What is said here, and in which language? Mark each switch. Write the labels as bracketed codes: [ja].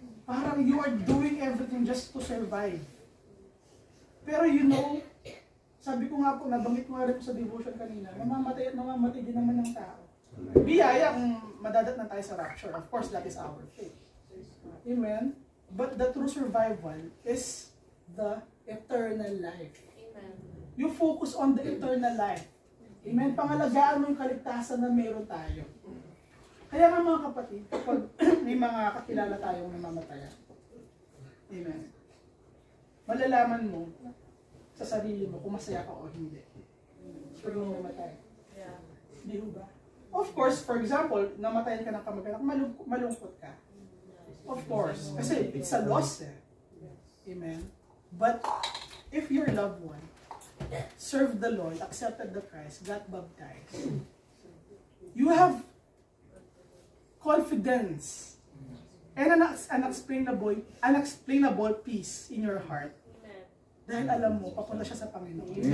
[tl] Parang [en] you are doing everything just to survive. [tl] Pero you know, sabi ko nga po, nabanggit ko nga rin po sa devotion kanina, mamamatay at mamamatay din naman ng tao. Biyaya kung madadatnan tayo sa rapture. [en] Of course, that is our faith. [tl] Amen? [en] But the true survival is the eternal life. You focus on the eternal life. [tl] Amen? Pangalagaan mo yung kaligtasan na meron tayo. Kaya nga mga kapatid, kapag may mga kakilala tayong namamataya, amen, malalaman mo sa sarili mo kung masaya ka o hindi. Pag may namatay. Hindi ho ba? [en] Of course, for example, [tl] namatayan ka ng kamag-anak, malungkot ka. Of course. Kasi [en] it's a loss eh. Amen? But if your loved one served the Lord, accepted the Christ, got baptized, you have confidence and an unexplainable peace in your heart. [tl] Dahil alam mo, papunta siya sa Panginoon.